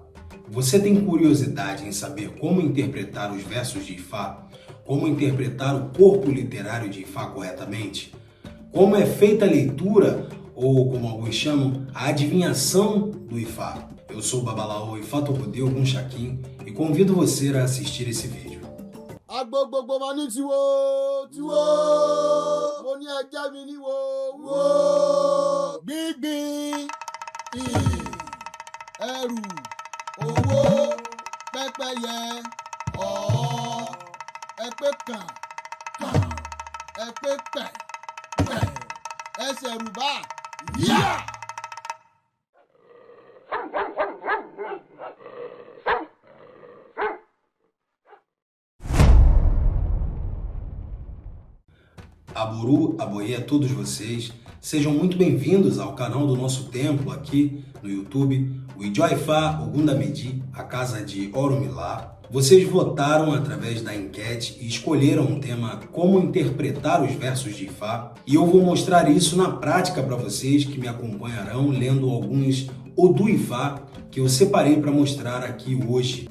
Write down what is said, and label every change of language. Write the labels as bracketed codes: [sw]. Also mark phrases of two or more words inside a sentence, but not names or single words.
[pt] Você tem curiosidade em saber como interpretar os versos de Ifá? Como interpretar o corpo literário de Ifá corretamente? Como é feita a leitura, ou como alguns chamam, a adivinhação do Ifá? Eu sou o Babalaô Ifá Tocodê Ogum Shakim e convido você a assistir esse vídeo. [yo] Agbo gbogbo ma ní tiwo tiwo mo ní ẹjẹ mi ní wo gbígbín ẹrù owó pẹ́pẹ́yẹ ọ̀ọ́ ẹpẹ́ kàn ẹpẹ́ pẹ̀ ẹsẹ̀ rùbá yá. Aboru, aboiê [pt] a todos vocês, sejam muito bem-vindos ao canal do nosso templo aqui no YouTube, o Ijó Ifá Ogundamedi, a casa de Orumilá. Vocês votaram através da enquete e escolheram um tema como interpretar os versos de Ifá, e eu vou mostrar isso na prática para vocês que me acompanharão lendo alguns Odu Ifá que eu separei para mostrar aqui hoje.